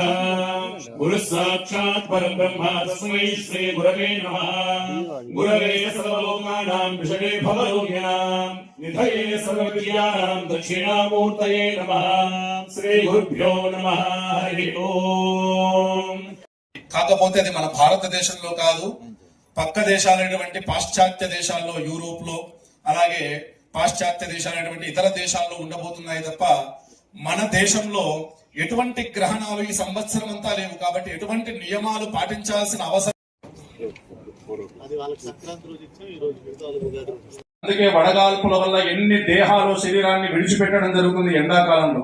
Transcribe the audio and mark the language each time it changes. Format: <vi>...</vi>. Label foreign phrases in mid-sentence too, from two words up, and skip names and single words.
<sa>गुरु साक्षात् परं ब्रह्म तस्मै श्री गुरवे नमः. गुरवे सर्वलोकानां विषये भवरोगिणां निधये सर्वविद्यानां दक्षिणामूर्तये नमः. श्री गुरुभ्यो नमः. हरि ओम.</sa> <te>కాకపోతే అది మన భారతదేశంలో కాదు, పక్క దేశాలైనటువంటి పాశ్చాత్య దేశాల్లో, యూరోప్ లో, అలాగే పాశ్చాత్య దేశాలైనటువంటి ఇతర దేశాల్లో ఉండబోతున్నాయి తప్ప మన దేశంలో ఎటువంటి గ్రహణాలు ఈ సంవత్సరం అంతా లేవు. కాబట్టి ఎటువంటి నియమాలు పాటించాల్సిన అవసరం. అందుకే వడగాల్పుల వల్ల ఎన్ని దేహాలు శరీరాన్ని విడిచిపెట్టడం జరుగుతుంది ఎండాకాలంలో.</te>